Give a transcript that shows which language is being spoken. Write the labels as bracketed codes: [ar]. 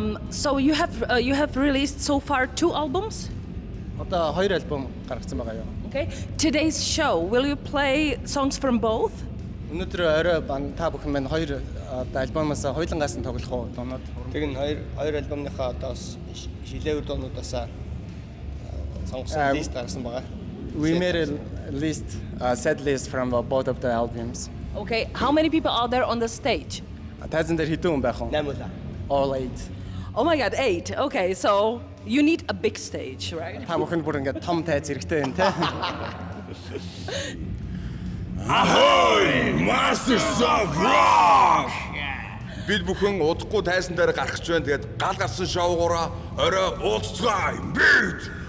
[en] So you have released so far 2 albums. [mn] Одоо 2 альбом гаргасан байгаа юу. [en] Okay. Today's show, will you play songs from both? [mn] Өнөөдөр орой та бүхэн маань 2 альбомоос хоёулангаас нь тоглох уу дуунууд. Тэг нь хоёр альбомныхаа одоо шилээвэр дуунуудаас сонгосон лист гаргасан байгаа. [en] We made a list, set list from both of the albums. Okay. How many people are there on the stage? [mn] Тайзан дээр хэдэн хүн байх вэ? 8 удаа. [en] All 8. Oh my God, 8. Okay, so you need a big stage, right? [mn] Та бүхэн бүр ингээд том тайз хэрэгтэй байна те. [en] Ahoy, Masters of Rock! [mn] Бид бүхэн удахгүй тайзан дээр гарах гэж байна. Тэгээд гал гарсан шоугаараа орой уулзцгаая. Бид